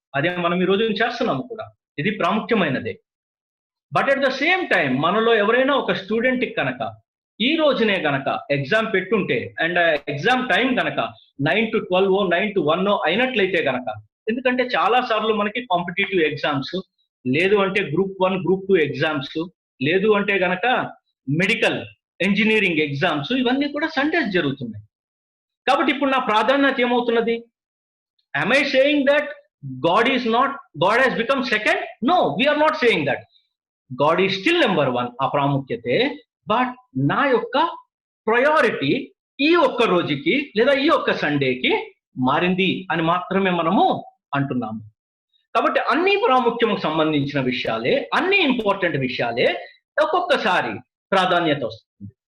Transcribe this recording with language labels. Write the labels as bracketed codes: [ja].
[te] అదే మనం ఈ రోజు చేస్తున్నాము కూడా. ఇది ప్రాముఖ్యమైనదే. [en] but at the same time [te] మనలో ఎవరైనా ఒక స్టూడెంట్ కనుక ఈ రోజునే గనక ఎగ్జామ్ పెట్టుంటే అండ్ ఎగ్జామ్ టైం కనుక 9 to 12, 9 to 1 అయినట్లయితే గనక, ఎందుకంటే చాలా సార్లు మనకి కాంపిటేటివ్ ఎగ్జామ్స్, లేదు అంటే Group 1, Group 2 ఎగ్జామ్స్, లేదు అంటే గనక మెడికల్, ఇంజనీరింగ్ ఎగ్జామ్స్, ఇవన్నీ కూడా సండేస్ జరుగుతున్నాయి. కాబట్టి ఇప్పుడు నా ప్రాధాన్యత ఏమవుతున్నది? [en] am I saying that God has become second? No, we are not saying that. God is still number 1, [te] ఆ ప్రాముఖ్యతే. బట్ నా యొక్క ప్రయారిటీ ఈ ఒక్క రోజుకి లేదా ఈ ఒక్క సండేకి మారింది అని మాత్రమే మనము అంటున్నాము. కాబట్టి అన్ని ప్రాముఖ్యముకు సంబంధించిన విషయాలే, అన్ని ఇంపార్టెంట్ విషయాలే ఒక్కొక్కసారి ప్రాధాన్యత వస్తుంది.